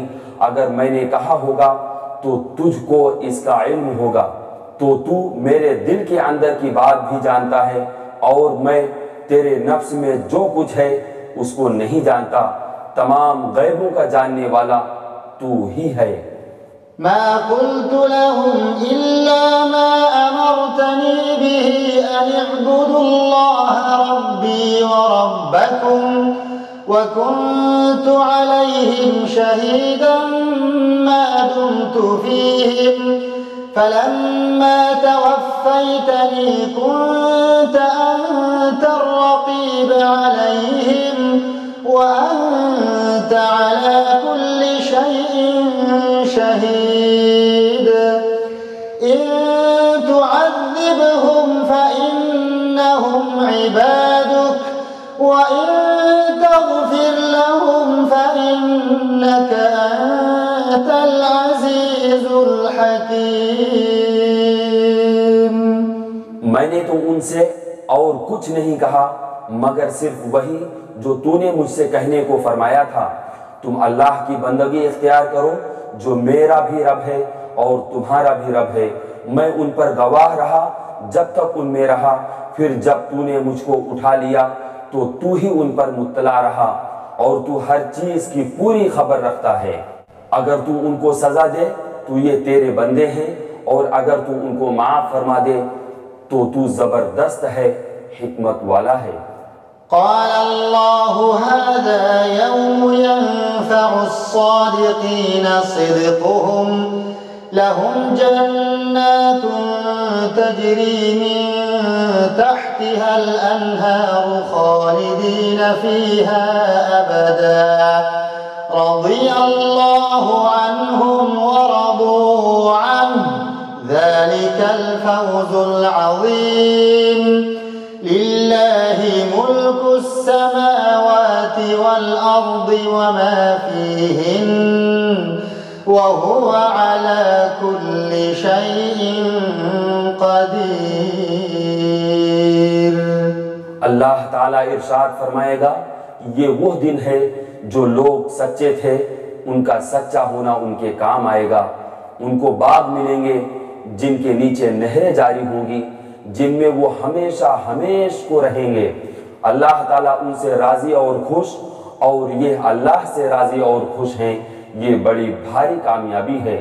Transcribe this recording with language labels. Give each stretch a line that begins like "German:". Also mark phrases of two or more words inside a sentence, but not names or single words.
Urdu: اگر میں نے کہا ہوگا تو تجھ کو اس کا علم ہوگا، تو تو میرے دل کے اندر کی بات بھی جانتا ہے اور میں تیرے نفس میں جو کچھ ہے اس کو نہیں جانتا. تمام غیبوں کا جاننے والا تو ہی ہے.
Arabic: ما قلت لهم إلا ما أمرتني به أن اعبدوا الله ربي وربكم وكنت عليهم شهيدا ما دمت فيهم فلما توفيتني كنت أنت الرقيب عليهم وأنت على كل شيء شهيد إن تعذبهم فإنهم عبادك وإن تغفر لهم فإنك أنت العزيز الحكيم.
Urdu: میں نے تو ان سے اور کچھ نہیں کہا مگر صرف وہی جو تو نے مجھ سے کہنے کو فرمایا تھا. تم اللہ کی بندگی اختیار کرو جو میرا بھی رب ہے اور تمہارا بھی رب ہے. میں ان پر گواہ رہا جب تک ان میں رہا، پھر جب تو نے مجھ کو اٹھا لیا تو تو ہی ان پر مطلع رہا اور تو ہر چیز کی پوری خبر رکھتا ہے. اگر تو ان کو سزا دے تو یہ تیرے بندے ہیں اور اگر تو ان کو معاف فرما دے تو تو زبردست ہے، حکمت والا ہے.
Arabic: قال الله هذا يوم ينفع الصادقين صدقهم لهم جنات تجري من تحتها الأنهار خالدين فيها أبدا رضي الله عنهم ورضوا عنه ذلك الفوز العظيم. لله ملك السماوات والأرض وما فيهن وهو على كل شيء قدير.
Urdu: اللہ تعالیٰ ارشاد فرمائے گا، یہ وہ دن ہے جو لوگ سچے تھے ان کا سچا ہونا ان کے کام آئے گا. ان کو باغ ملیں گے جن کے نیچے نہریں جاری ہوں گی، جن میں وہ ہمیشہ ہمیش کو رہیں گے. اللہ تعالیٰ ان سے راضی اور خوش، اور یہ اللہ سے راضی اور خوش ہیں، یہ بڑی بھاری کامیابی ہے.